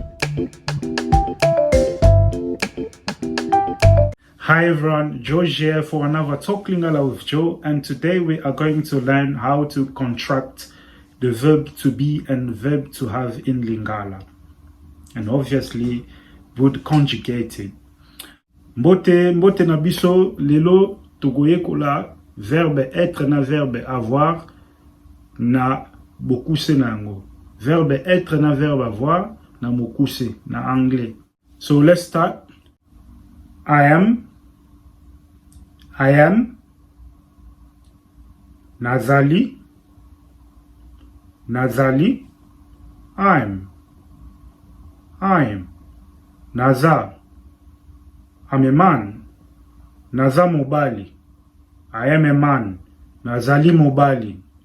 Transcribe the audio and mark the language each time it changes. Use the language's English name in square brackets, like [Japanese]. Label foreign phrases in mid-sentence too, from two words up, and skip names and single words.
[English] Hi everyone, Joe here for another Talk Lingala with Joe, and today we are going to learn how to contract the verb to be and verb to have in Lingala, and obviously would conjugate it. [Lingala] Mbote na biso lelo tokoyekola [French] verbe être [Lingala] na [French] verbe avoir [Lingala] na bokuse nango. [French] Verbe être [Lingala] na [French] verbe avoir [Lingala] na mokuse na anglais. [English] So let's start. I am, Nazali, I'm, Naza, I'm a man, [Lingala] Naza mobali, [English] I am a man, [Lingala] Nazali mobali.